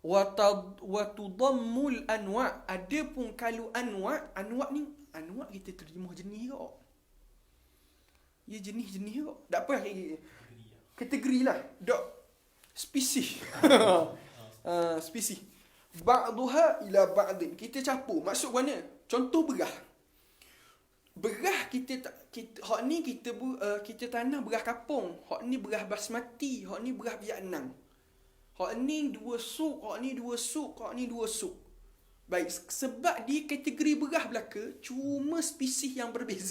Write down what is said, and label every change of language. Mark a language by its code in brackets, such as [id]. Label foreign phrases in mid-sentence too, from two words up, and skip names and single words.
[ar] وتضم الأنواع'. [ms] Adapun kalau anwa' ni kita terjemah jenis ke? Ya jenis-jenis ke? Tak apa kategori lah. Dok spesies. Spesies. [ar] بعضها إلى بعض. [ms] Kita campur. Maksud mana? Contoh berah. Berah kita hak ni kita tanam berah kapung. Hak ni berah basmati, hak ni berah Vietnam. Hak ni 2 suk, hak ni 2 suk, hak ni 2 suk. Baik, sebab di kategori berah belaka cuma spesies yang berbeza.